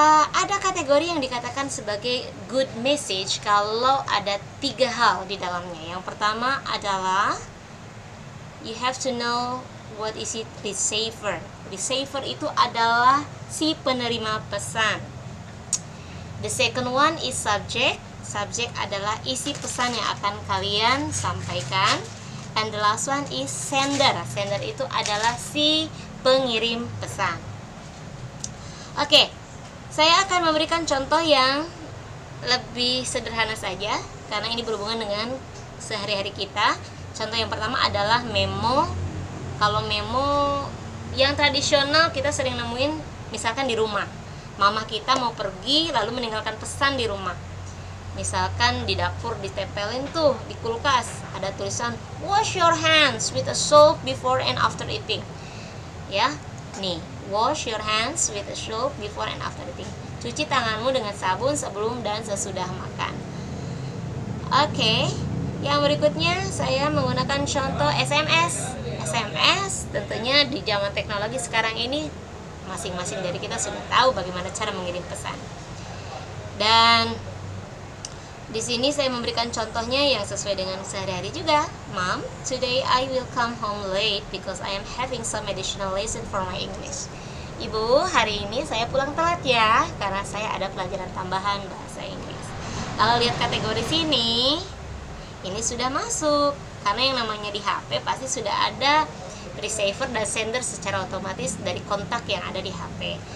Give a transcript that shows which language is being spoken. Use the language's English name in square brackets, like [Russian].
[Indonesian] Ada kategori yang dikatakan sebagai good message kalau ada 3 hal di dalamnya. Yang pertama adalah [English] you have to know what is it receiver. [Indonesian] Receiver itu adalah si penerima pesan. [English] The second one is subject. [Indonesian] Subject adalah isi pesan yang akan kalian sampaikan. [English] And the last one is sender. [Indonesian] Sender itu adalah si pengirim pesan. Oke, saya akan memberikan contoh yang lebih sederhana saja karena ini berhubungan dengan sehari-hari kita. Contoh yang pertama adalah memo. Kalau memo yang tradisional kita sering nemuin misalkan di rumah. Mama kita mau pergi lalu meninggalkan pesan di rumah. Misalkan di dapur ditempelin tuh di kulkas ada tulisan [English] wash your hands with a soap before and after eating. Ya, nih, wash your hands with a soap before and after eating. [Indonesian] Cuci tanganmu dengan sabun sebelum dan sesudah makan. Oke, yang berikutnya saya menggunakan contoh SMS. SMS tentunya di zaman teknologi sekarang ini masing-masing dari kita sudah tahu bagaimana cara mengirim pesan. Dan di sini saya memberikan contohnya yang sesuai dengan sehari-hari juga. [English] Mom, today I will come home late because I am having some additional lesson for my English. [Indonesian] Ibu, hari ini saya pulang telat ya karena saya ada pelajaran tambahan bahasa Inggris. Kalau lihat kategori sini, ini sudah masuk karena yang namanya di HP pasti sudah ada receiver dan sender secara otomatis dari kontak yang ada di HP.